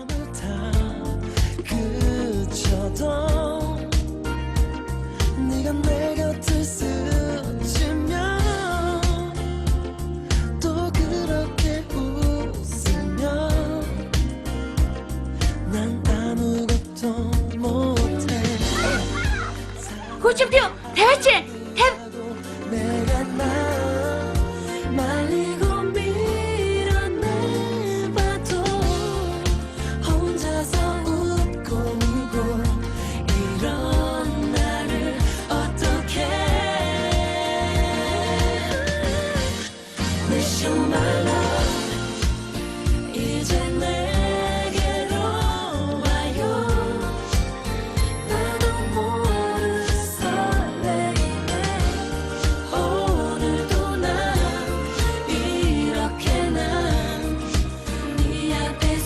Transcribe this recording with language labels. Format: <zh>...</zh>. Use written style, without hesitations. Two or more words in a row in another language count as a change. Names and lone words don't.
<ko>그쳐도 네가 내 곁을 스치면 또 그렇게 웃으면 난 아무것도 못해</ko> <mn>Хүчмпүү тавиач. Тав.</mn> <ko>내가 나 말리고 밀어내봐도 혼자서 웃고 울고 이런 나를 어떡해</ko> <en>Wish you my love</en> <ko>이제 내게로 와요 나도 모르는 설레임에 오늘도 난 이렇게 난 네 앞에</ko>